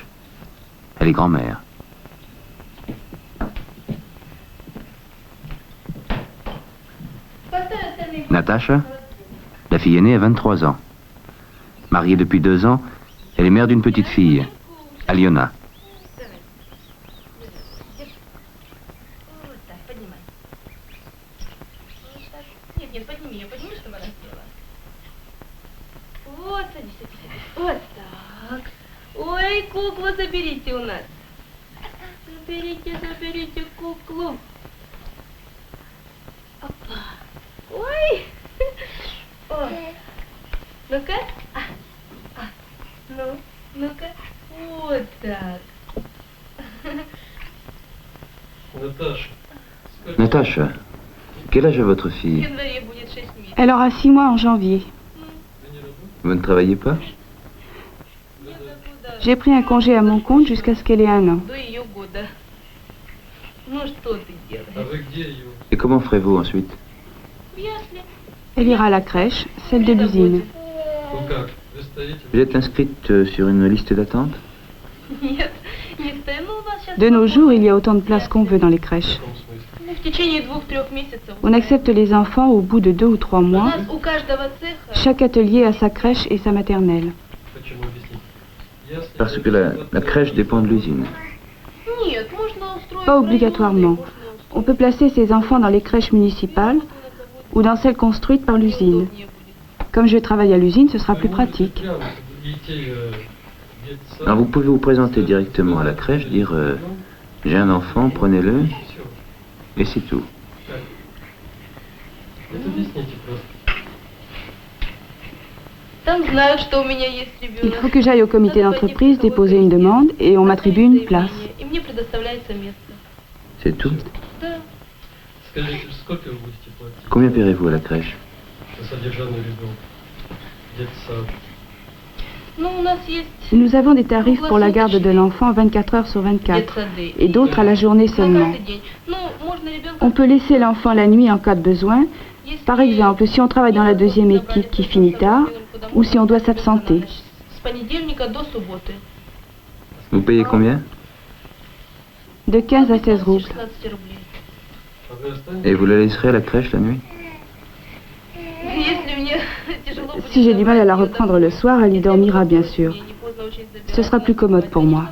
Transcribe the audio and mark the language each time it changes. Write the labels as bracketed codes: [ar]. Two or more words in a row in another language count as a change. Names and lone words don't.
[fr] Elle est grand-mère. Natacha, la fille aînée, a 23 ans. Mariée depuis 2 ans, elle est mère d'une petite fille. Aliona. [ru] Вот, садись, садись. Вот так. Ой, куклу заберите у нас. Заберите куклу. Опа. Ой. О. Ну-ка. Ну-ка. Вот так. [fr] Natacha, quel âge a votre [ru] В [fr] fille? [ru] январе будет 6 месяцев. [fr] Elle aura 6 mois en janvier. Vous ne travaillez pas? J'ai pris un congé à mon compte jusqu'à ce qu'elle ait 1 an. [ru] До ее года. Ну что ты делаешь? [fr] Et comment ferez-vous ensuite? [ru] В ясли. [fr] Elle ira à la crèche, celle de l'usine. Vous êtes inscrite sur une liste d'attente? [ru] Нет, не стою. Ну, у вас сейчас... [fr] De nos jours, il y a autant de places qu'on veut dans les crèches. [ru] Ну, в течение 2-3 месяцев. [fr] On accepte les enfants au bout de 2 ou 3 [ru] У [fr] mois. [ru] нас у каждого цеха... [fr] Chaque atelier a sa crèche et sa maternelle. Parce que la crèche dépend de l'usine. [ru] Нет, можно устроить... [fr] Pas obligatoirement. On peut placer ses enfants dans les crèches municipales ou dans celles construites par l'usine. Comme je travaille à l'usine, ce sera plus pratique. Alors vous pouvez vous présenter directement à la crèche, dire j'ai un enfant, prenez-le, et c'est tout. [ru] Там знают, что у меня есть [fr] Il [ru] ребенок. [fr] faut que j'aille au comité d'entreprise déposer une demande et on m'attribue une place. [ru] И мне предоставляется место. [fr] C'est tout. [ru] Да. Скажите, сколько вы будете платить [fr] Combien paierez-vous à la crèche? [ru] за содержание ребенка? Детсад. Ну, у нас есть [fr] Nous avons des tarifs pour la garde de l'enfant 24 heures sur 24 [ru] детсады. [fr] et d'autres à la journée [ru] На [fr] seulement. [ru] каждый день. Ну, можно ребенка... [fr] On peut laisser l'enfant la nuit en cas de besoin, [ru] Если [fr] par exemple si on travaille dans la deuxième équipe qui finit tard ou si on doit s'absenter. [ru] С понедельника до субботы. [fr] Vous payez combien? De 15 à 16 roubles. [ru] 16 рублей. А вы останетесь? [fr] Et vous la laisserez à la crèche la nuit? [ru] Если мне тяжело будет [fr] Si j'ai du mal à la [ru] забрать её [fr] reprendre le soir, elle y dormira bien sûr. [ru] Мне не поздно очень забирать. [fr] Ce sera plus commode pour moi.